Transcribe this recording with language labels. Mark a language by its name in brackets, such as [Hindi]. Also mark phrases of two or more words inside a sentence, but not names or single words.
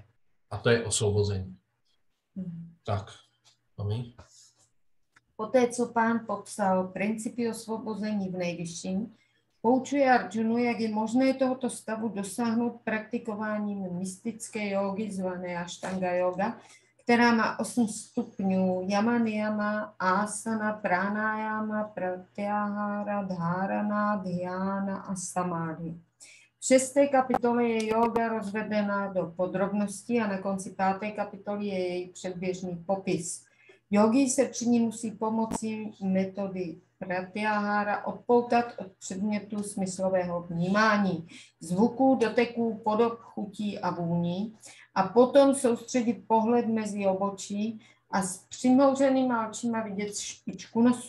[Czech] A to je osvobození. Tak, mami. Poté, co pán popsal principy osvobození v nejvyšším, poučuje Arjunu, jak je možné tohoto stavu dosáhnout praktikováním mystické jógy zvané Ashtanga yoga, která má 8 stupňů: yama, niyama, asana, pranayama, pratyahara, dharana, dhyana a samadhi. V 6. kapitole je jóga rozvedena do podrobností a na konci 5. kapitoly je její předběžný popis. Yogi se při ní musí pomocí metody pratyahara odpoutat od předmětu smyslového vnímání, zvuků, doteků, podob, chutí a vůní a potom soustředit pohled mezi obočí a s přimouřenýma očima vidět špičku nosu.